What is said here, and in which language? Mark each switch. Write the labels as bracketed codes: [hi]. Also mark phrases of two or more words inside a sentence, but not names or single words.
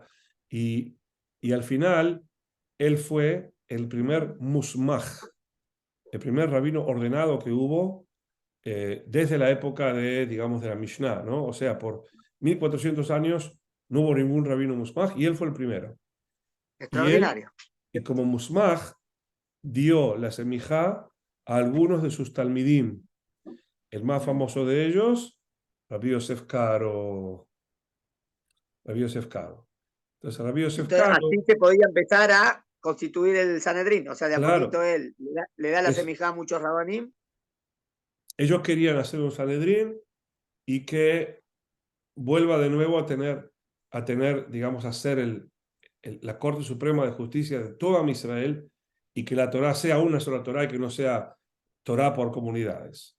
[es] Y al final, él fue el primer musmaj, el primer rabino ordenado que hubo desde la época digamos, de la Mishnah, ¿no? O sea, por 1400 años no hubo ningún rabino musmaj y él fue el primero. Y él, Extraordinario. como musmaj, dio la semijá a algunos de sus talmidim. El más famoso de ellos, Rabbi Yosef Karo. Rabbi Yosef Karo. Entonces, Rabbi Yosef Entonces, Karo, así se podía empezar a constituir el Sanedrín. O sea, de a poquito claro, él le da la es, semijá a muchos rabanim. ellos querían hacer un Sanedrín y que vuelva de nuevo a tener digamos, a ser la Corte Suprema de Justicia de toda Israel y que la Torá sea una sola Torá y que no sea Torá por comunidades.